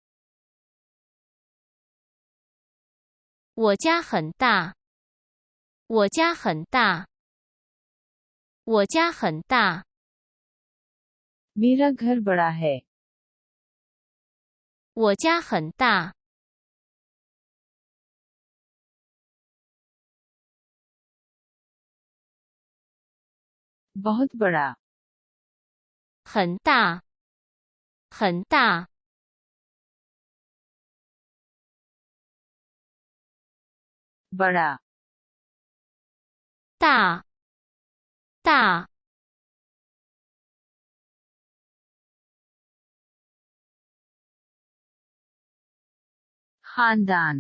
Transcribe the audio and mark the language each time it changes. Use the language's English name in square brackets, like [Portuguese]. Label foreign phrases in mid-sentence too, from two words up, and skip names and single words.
[Chinese] 我家很大我家很大我家很大 [Hindi] मेरा घर बड़ा है। [Chinese] 我家很大 [Hindi] बहुत बड़ा, [Chinese] 很大很大 [Hindi] बड़ा, [Chinese] 大大 [Hindi] खानदान,